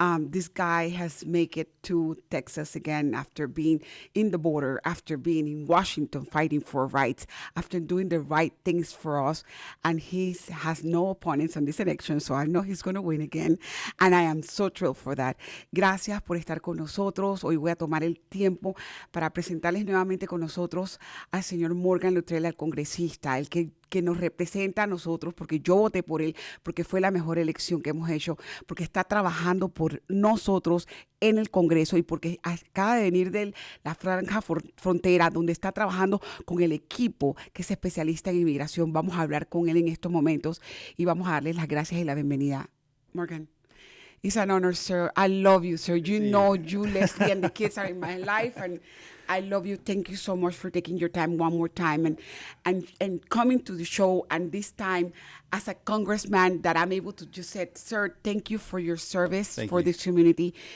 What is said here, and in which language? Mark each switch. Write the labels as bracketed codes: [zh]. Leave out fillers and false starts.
[en] This guy has made it to Texas again after being in the border, after being in Washington fighting for rights, after doing the right things for us. And he has no opponents on this election, so I know he's going to win again. And I am so thrilled for that. [es] Gracias por estar con nosotros. Hoy voy a tomar el tiempo para presentarles nuevamente con nosotros al señor Morgan Luttrell, al congresista, el que nos representa a nosotros, porque yo voté por él, porque fue la mejor elección que hemos hecho, porque está trabajando por nosotros en el Congreso y porque acaba de venir de la franja frontera, donde está trabajando con el equipo que es especialista en inmigración. Vamos a hablar con él en estos momentos y vamos a darle las gracias y la bienvenida. [en] Morgan. It's an honor, sir. I love you, sir. You know you, Leslie, and the kids are in my life, and I love you. Thank you so much for taking your time one more time and coming to the show. And this time, as a congressman, that I'm able to just say, sir, thank you for your service for this community.